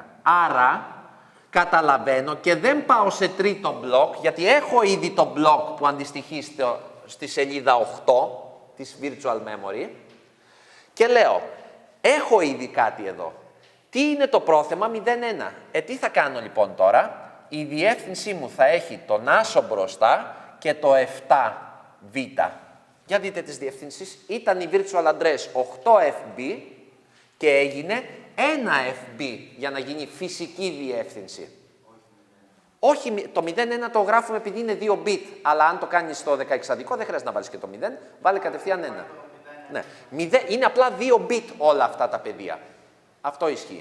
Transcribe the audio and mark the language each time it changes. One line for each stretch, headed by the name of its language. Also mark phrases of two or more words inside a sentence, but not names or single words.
Greek: Άρα καταλαβαίνω και δεν πάω σε τρίτο μπλοκ, γιατί έχω ήδη το μπλοκ που αντιστοιχεί στη σελίδα 8 της
English: Virtual Memory
Greek: και λέω, έχω ήδη κάτι εδώ. Τι είναι το πρόθεμα? 0,1. Τι θα κάνω λοιπόν τώρα? Η διεύθυνσή μου θα έχει τον άσο μπροστά και το 7β. Για δείτε τις διευθύνσεις. Ήταν η
English: virtual address
Greek: 8fb και έγινε 1fb για να γίνει φυσική διεύθυνση. Όχι, το 0,1 το γράφουμε επειδή είναι 2 bit, αλλά αν το κάνεις στο 16 δεν χρειάζεται να βάλεις και το 0, βάλε κατευθείαν 1. Ναι. Είναι απλά 2 bit όλα αυτά τα πεδία. Αυτό ισχύει.